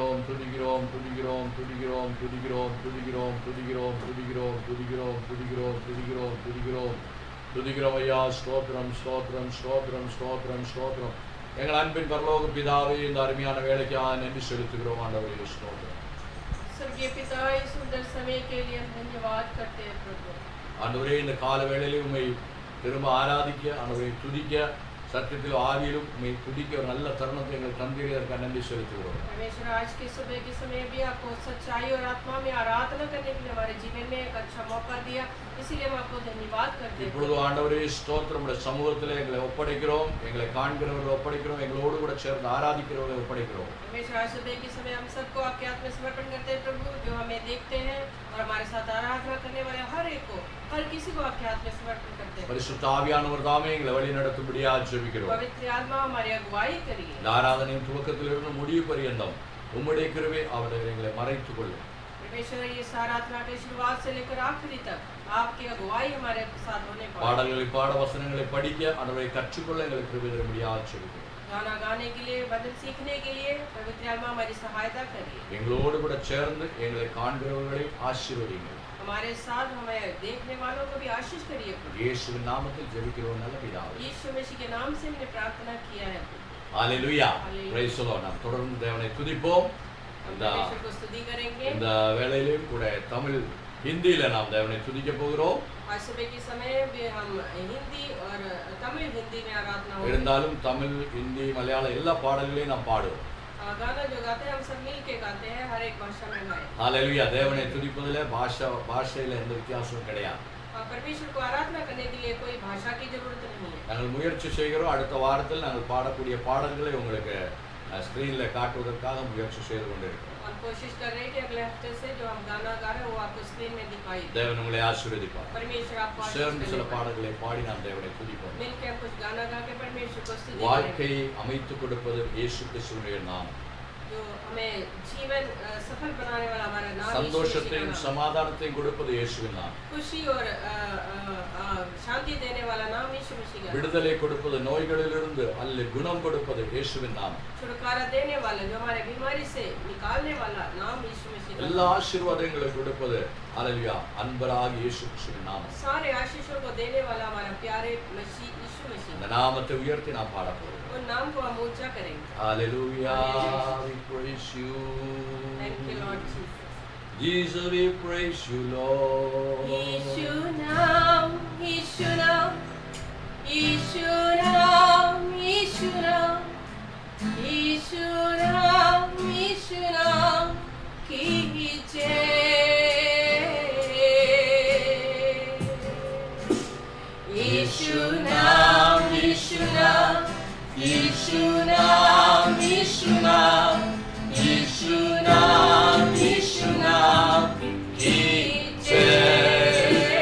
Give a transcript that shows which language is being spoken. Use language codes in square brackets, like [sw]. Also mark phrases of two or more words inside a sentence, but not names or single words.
[ta] துதிக்கிறோம் துதிக்கிறோம் துதிக்கிறோம் துதிக்கிறோம் துதிக்கிறோம் துதிக்கிறோம் துதிக்கிறோம் துதிக்கிறோம் துதிக்கிறோம் துதிக்கிறோம் துதிக்கிறோம் துதிக்கிறோம் ஐயா. ஸ்தோத்திரம் ஸ்தோத்திரம் ஸ்தோத்திரம் ஸ்தோத்திரம் ஸ்தோத்திரம். எங்கள் அன்பின் பரலோக பிதாவே, இந்த அருமையான வேலைக்காக நன்றி செலுத்துகிறோம் ஆண்டவரே. ஸ்தோத்திரம். [hi] स्वर्गीय पिता, इस सुंदर समय के लिए हम धन्यवाद करते हैं प्रभु। [ta] ஆண்டவரே, இந்த கால வேளையிலே உம்மை திரும்ப ஆராதிக்க, ஆண்டவரே துதிக்க, சத்தியத்தில் ஆவியிலும் உம்மை துதிக்க ஒரு நல்ல தருணத்தை எங்கள் தந்தீரதற்காக நன்றி செலுத்துகிறோம். [hi] परमेश्वर, आज के सुबह के समय भी आपको सच्चाई और आत्मा में आराधना करने के लिए हमारे जीवन में एक अच्छा मौका दिया, इसीलिए हम आपको धन्यवाद करते हैं। [ta] இப்பொழுது ஆண்டவரே ஸ்தோத்திரம், உம்முடைய சமூகத்திலே எங்களை ஒப்படைக்கிறோம், எங்களை காண்கிறவர்களை ஒப்படைக்கிறோம், எங்களோடு கூட சேர்ந்து ஆராதிக்கிறவர்களை ஒப்படைக்கிறோம். [hi] परमेश्वर, आज सुबह के समय हम सबको आपके हाथ में समर्पण करते हैं प्रभु, जो हमें देखते हैं और हमारे साथ आराधना करने वाले हर एक को, हर किसी को आपके हाथ में समर्पण करते हैं। [ta] பரிசுத்த ஆவியானவர் தாமே எங்களை வழி நடத்தும்படியாக ஜெபிக்கிறோம். [hi] पवित्र आत्मा हमारी अगुवाई करिए। [ta] இந்த ஆராதனையின் துவக்கத்திலிருந்து முடிவு பரியந்தம் உம்முடைய கிருபை அவரை எங்களை மறைத்துக் கொள்ளும். [hi] परमेश्वर, ये आराधना के शुरुआत से लेकर आखिरी तक आपकी अगुवाई हमारे साथ होने पाए। [ta] பாடல்களை பாட, வசனங்களை படிக்க, அவரை கற்றுக்கொள்ள எங்களுக்கு கிருபை தரும்படியாக ஜெபிக்கிறோம். [hi] गाना गाने के लिए, भजन सीखने के लिए पवित्र आत्मा हमारी सहायता करिए। [ta] எங்களோடு கூட சேர்ந்து எங்களை காண்கிறவர்களை ஆசீர்வதிங்க. [hi] हमारे साथ हमें देखने वालों को भी आशीष करिए। [ta] இயேசுவின் நாமத்தில் ஜெபிக்கிறோம் நல்ல பிதாவே. [hi] यीशु मसीह के नाम से हमने प्रार्थना किया है। [ta] ஹalleluya. Hallelujah. [en] Praise the Lord. [ta] நாம் தொடர்ந்து தேவனை துதிப்போம். [hi] हम परमेश्वर को स्तुति करेंगे। [ta] இந்த வேளையிலும் கூட தமிழ் ஹிந்தியில நாம் தேவனை துதிக்க போகிறோம். [hi] आज सुबह के समय भी हम हिंदी और तमिल हिंदी में आराधना होगी। [ta] இருந்தாலும் தமிழ், ஹிந்தி, மலையாளம் எல்லா பாடல்களையும் நாம் பாடுவோம். [hi] गाना जो गाते हैं हम सब मिल के गाते हैं, हर एक भाषा में गाएं। [ta] ஹalleluya. தேவனை துதிப்பதிலே பாஷையில எந்த வித்தியாசமும் கிடையாது. [hi] परमेश्वर को आराधना करने के लिए कोई भाषा की जरूरत नहीं है। [ta] நாங்கள் முயற்சி செய்கிறோம். அடுத்த வாரத்தில் நாங்கள் பாடக்கூடிய பாடல்களை உங்களுக்கு ஸ்கிரீன்ல காட்டுவதற்காக முயற்சி செய்து கொண்டிருக்கிறோம். [hi] हम कोशिश कर रहे हैं कि अगले हफ्ते से जो हम गाना गा रहे हैं वो आपको स्क्रीन में दिखाई दे। [ta] தேவன் உங்களை ஆசீர்வதிப்பார். [hi] परमेश्वर आपको आशीष [ta] சேர்ந்து சில [hi] करेगा। [ta] பாடல்களை பாடி நாம் தேவனை துதிப்போம். [hi] मिलकर हम कुछ गाना गा के परमेश्वर को स्तुति [ta] வாழ்க்கையை [hi] करेंगे। [ta] அமைத்துக் கொடுப்பது இயேசு கிறிஸ்துவினுடைய நாமம். [hi] जो हमें जीवन सफल बनाने वाला हमारा नाम यीशु मसीह का [ta] சந்தோஷத்தையும் [hi] नाम। [ta] சமாதானத்தையும் கொடுப்பது இயேசுவின் நாமம். [hi] खुशी और शांति देने वाला नाम यीशु मसीह का नाम। [ta] விடுதலை கொடுப்பது, நோய்களிலிருந்து அல்ல குணம் கொடுப்பது இயேசுவின் நாமம். [hi] छुटकारा देने वाला, जो हमारे बीमारी से निकालने वाला नाम यीशु मसीह का [ta] எல்லா [hi] नाम। [ta] ஆசீர்வாதங்களை கொடுப்பது ஹalleluya அன்பராக இயேசு கிறிஸ்துவின் நாமம். [hi] सारे आशीषों को देने वाला हमारा प्यारे मसीह यीशु मसीह। [ta] இந்த நாமத்தை உயர்த்தி நாம் பாட போகிறோம். [hi] उन नाम को हम ऊंचा करेंगे। [en] Hallelujah, Hallelujah. we praise you. Thank you Lord Jesus। Jesus, we praise you, Lord. [hi] यीशु नाम, यीशु नाम, यीशु नाम, यीशु नाम, यीशु नाम, यीशु नाम की जय। यीशु नाम, यीशु नाम, यीशु नाम, यीशु नाम, यीशु नाम, यीशु नाम की जय।